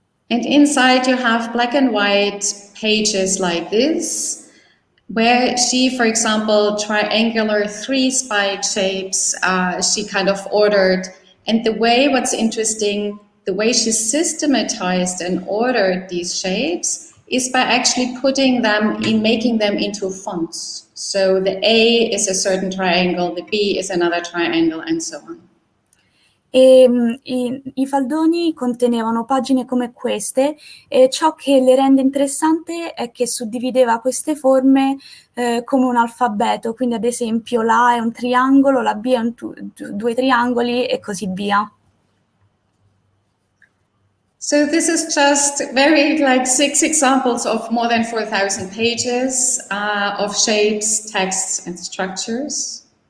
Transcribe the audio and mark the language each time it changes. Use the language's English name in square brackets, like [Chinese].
[English] And inside you have black and white pages like this, where she, for example, triangular 3-spike shapes, she kind of ordered. And what's interesting, the way she systematized and ordered these shapes is by actually making them into fonts. So the A is a certain triangle, the B is another triangle, and so on. [Italian] E i faldoni contenevano pagine come queste e ciò che le rende interessante è che suddivideva queste forme come un alfabeto, quindi ad esempio la A è un triangolo, la B è due triangoli e così via. [English] So this is just very 6 examples of more than 4,000 pages of shapes, texts and structures.